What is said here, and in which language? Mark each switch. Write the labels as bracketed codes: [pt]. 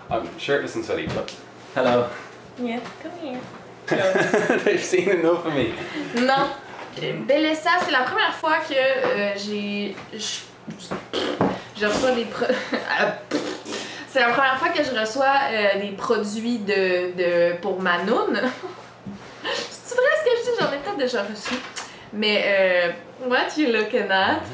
[en] I'm shirtless and sweaty, but hello. Yes, come here. They've seen enough of me. [fr] Non. Bellessa, c'est la première fois que je reçois des c'est la première fois que je reçois des produits pour ma noune. C'est vrai ce que je dis? J'en ai peut-être déjà reçu. [en] Mais what you looking at?